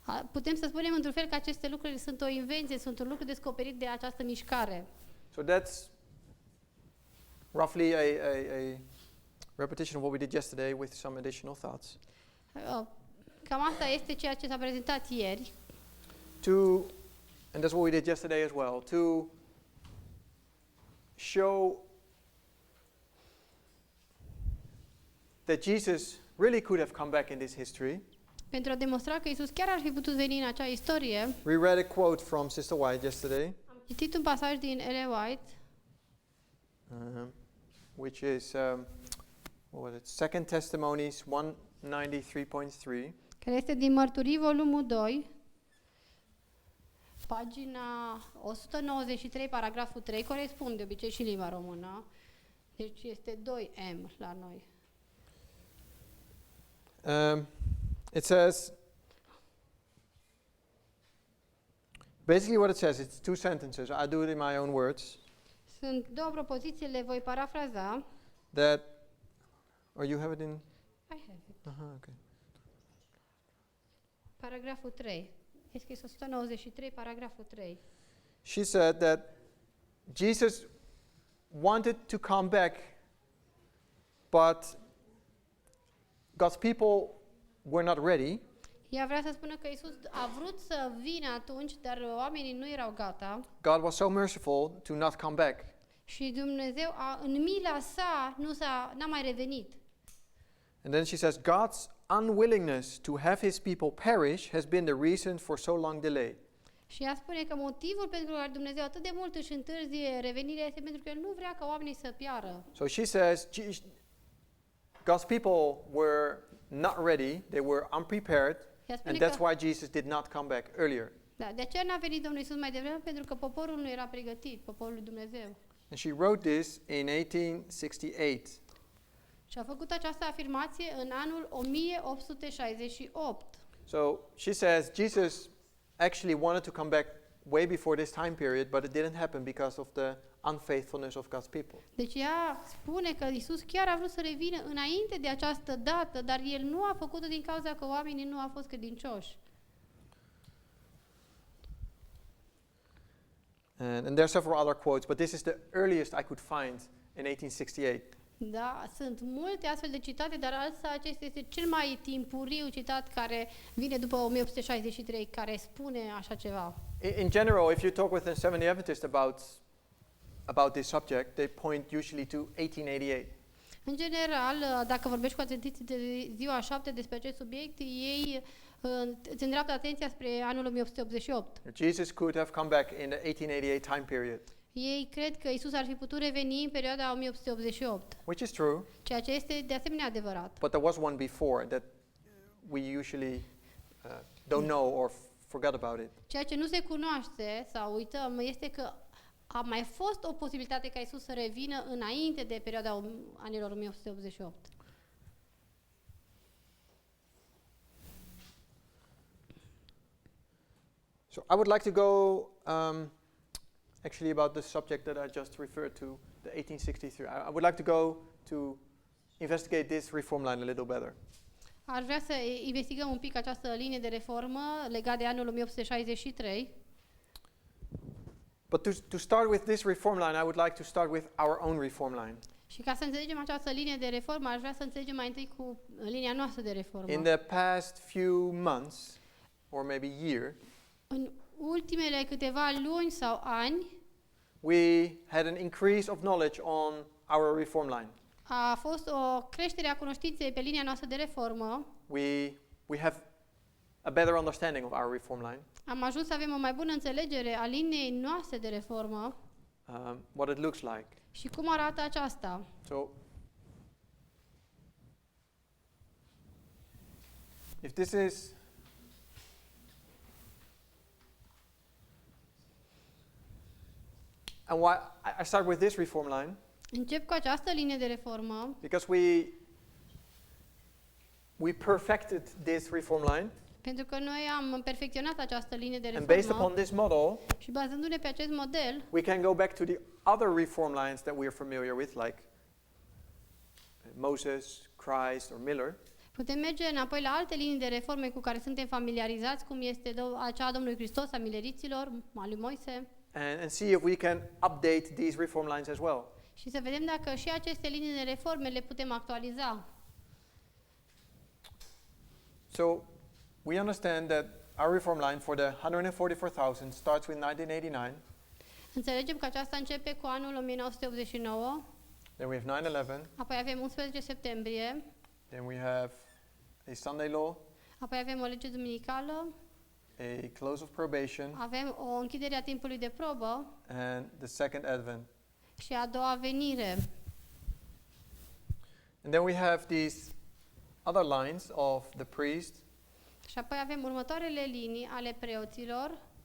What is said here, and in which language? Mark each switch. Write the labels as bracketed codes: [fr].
[ro] Putem să spunem într-un fel că aceste lucruri sunt o invenție, sunt un lucru descoperit de această mișcare. [en] So that's roughly a repetition of what we did yesterday with some additional thoughts. [ro] Cam asta este ceea ce s-a prezentat ieri. [en] And that's what we did yesterday as well, to show that Jesus really could have come back in this history. [ro] Pentru a demonstra că Iisus chiar ar fi putut veni în acea istorie. [en] We read a quote from Sister White yesterday. [ro] Am citit un pasaj din Ellen White. [en] Which is, what was it? 2 Testimonies 193.3. [ro] Care este din Mărturii, volumul 2, pagina 193, paragraful 3, corespunde de obicei și în limba română. Deci este 2M la noi. [en] It says, basically what it says, it's two sentences. I do it in my own words. Sunt două propoziții, le voi parafraza. That, or you have it in? I have it. Okay. [ro] Paragraful 3. E scris 193, paragraful 3. [en] She said that Jesus wanted to come back, but God's people were not ready. [ro] Ea vrea să spună că Iisus a vrut să vină atunci, dar oamenii nu erau gata. [en] God was so merciful to not come back. [ro] Și Dumnezeu în mila sa n-a mai revenit. [en] And then she says, God's unwillingness to have his people perish has been the reason for so long delay. [ro] Și ea spune că motivul pentru care Dumnezeu atât de mult își întârzie revenirea este pentru că El nu vrea ca oamenii să piară. [en] So she says, God's people were not ready, they were unprepared, and that's why Jesus did not come back earlier. [ro] Da, de aceea n-a venit Domnul Iisus mai devreme, pentru că poporul nu era pregătit, poporul lui Dumnezeu. [en] And she wrote this in 1868. [ro] Și a făcut această afirmație în anul 1868. [en] So she says Jesus actually wanted to come back way before this time period, but it didn't happen because of the unfaithfulness of God's people. [ro] Deci ea spune că Iisus chiar a vrut să revină înainte de această dată, dar El nu a făcut-o din cauza că oamenii nu au fost credincioși. [en] And there are several other quotes, but this is the earliest I could find in 1868. [ro] Da, sunt multe astfel de citate, dar acesta este cel mai timpuriu citat care vine după 1863, care spune așa ceva. [en] In general, if you talk with a Seventh-day Adventist about this subject, they point usually to 1888. [ro] În general, dacă vorbești cu adventiștii de ziua 7 despre acest subiect, ei îți îndreaptă atenția spre anul 1888. [en] Jesus could have come back in the 1888 time period. [ro] Ei cred că Iisus ar fi putut reveni în perioada 1888. [en] Which is true. [ro] Ceea ce este de asemenea adevărat. [en] But there was one before that we usually don't know or forgot about it. [ro] Ceea ce nu se cunoaște sau uităm este că a mai fost o posibilitate ca Iisus să revină înainte de perioada anilor 1888. [en] So I would like to go actually about the subject that I just referred to, the 1863. I would like to go to investigate this reform line a little better. [ro] Aș vrea să investigăm un pic această linie de reformă legată de anul 1863. [en] But to start with this reform line, I would like to start with our own reform line. [ro] Și ca să înțelegem această linie de reformă, aș vrea să înțelegem mai întâi cu linia noastră de reformă. [en] In the past few months, or maybe year, [ro] în ultimele câteva luni sau ani, [en] we had an increase of knowledge on our reform line. [ro] A fost o creștere a cunoștinței pe linia noastră de reformă. [en] We have a better understanding of our reform line. [ro] Am ajuns să avem o mai bună înțelegere a liniei noastre de reformă [en] What it looks like. [ro] și cum arată aceasta. [en] So, if this is and why I start with this reform line [ro] Încep cu această linie de reformă [en] because we perfected this reform line, [ro] pentru că noi am perfecționat această linie de [en] and based [ro] reformă [en] upon this model, [ro] și bazându-ne pe acest model, [en] we can go back to the other reform lines that we are familiar with, like Moses, Christ, or Miller. [ro] putem merge înapoi la alte linii de reforme cu care suntem familiarizați, cum este acea a Domnului Hristos, a mileriților, a lui Moise, [en] And see if we can update these reform lines as well. [ro] și să vedem dacă și aceste linii de reforme le putem actualiza. [en] So we understand that our reform line for the 144,000 starts with 1989. [ro] Înțelegem că aceasta începe cu anul 1989, [en] Then we have 9/11. [ro] apoi avem 11 septembrie, [en] Then we have a Sunday law, [ro] apoi avem o lege duminicală, [en] a close of probation, [ro] avem o închidere a timpului de probă [en] and the second advent. [ro] și a doua venire. [en] And then we have these other lines of the priest, [ro] Și apoi avem următoarele linii ale preoților,